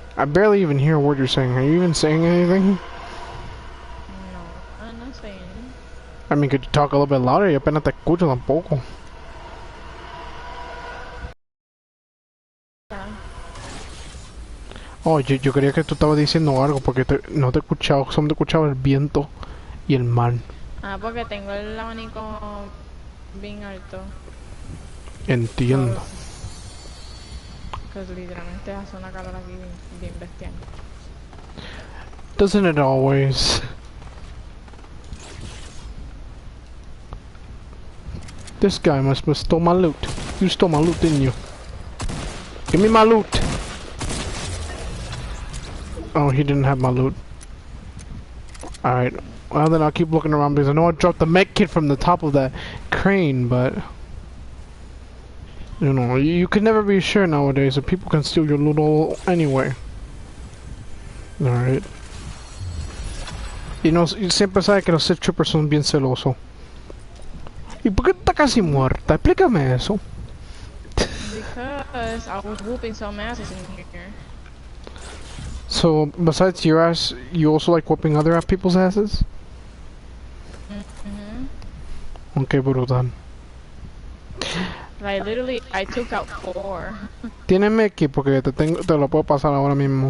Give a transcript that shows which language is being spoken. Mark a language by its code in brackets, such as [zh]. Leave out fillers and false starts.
[en] I barely even hear a word you're saying. Are you even saying anything? No, I'm not saying. I mean, could you talk a little bit louder? [es] Yo apenas te escucho tampoco. Oh, yo creía que tú estabas diciendo algo porque no te escuchaba, solo te escuchaba el viento y el mar. Ah, porque tengo el abanico bien alto. Entiendo. Que literalmente hace una calor aquí bien bestial. [en] Doesn't it always? This guy must have stole my loot. You stole my loot, didn't you? Give me my loot! Oh, he didn't have my loot. Alright. Well, then I'll keep looking around because I know I dropped the mech kit from the top of that crane, but... You know, you can never be sure nowadays that people can steal your loot all anyway. Alright. [es] Y no, siempre sabe que los Sith Troopers son bien celosos. ¿Y por qué está casi muerta? Explícame eso. [en] Because I was whooping some asses in here. So, besides your ass, you also like whooping other people's asses? Mm-hmm. Okay, brutal. Like, literally, I took out 4. [es] ¿Tienes Meki? Porque te lo puedo pasar ahora mismo.